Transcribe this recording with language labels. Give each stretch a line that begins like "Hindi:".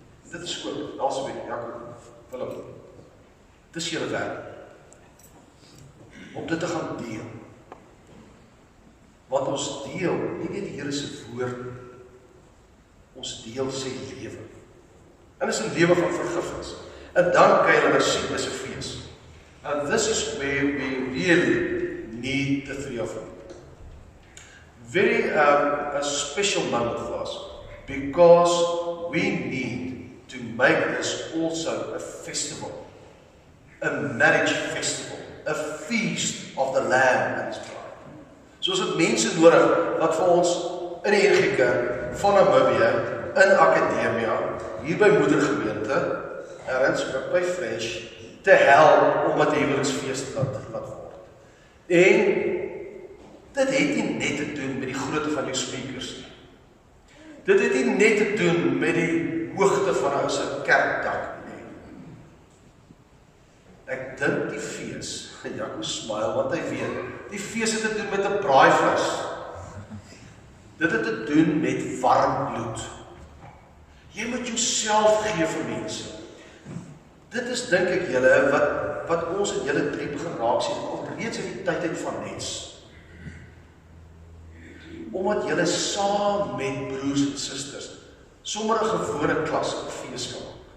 Afrikaans: Dit is ook, daar's weer Jakob, Philip. Dis julle werk. Om dit te gaan deel. Want ons deel nie net die Here se woord, ons deel sy lewe. En is 'n lewe van vergifnis. En dan kan jy sien dis 'n fees.
English: And this is where we really need the three of them. Very a special moment for us, because we need to make this also a festival, a marriage festival, a feast of the Lamb and His bride.
Afrikaans: So is dit mense nodig wat vir ons in die NG Kerk van Namibië, in Akademia, hier by Moedergemeente, ergens ook by Fresh, te help om wat die huweliksfees laat word. En dit het nie net te doen met die grootte van jou speakers nie. Dit het nie net te doen met die hoogte van ons kerkdak nie. Ek dink die fees En Jaco smile, want hy weet, die fees het te doen met 'n braaivleis. Dit het te doen met warm bloed. Jy moet jouself gee vir mense. Dit is, dink ek julle, wat ons in julle 3 begin raak sien, al reeds in die tyd van Nets. Omdat julle saam met broers en susters sommer 'n gewone klas op fees kan maak.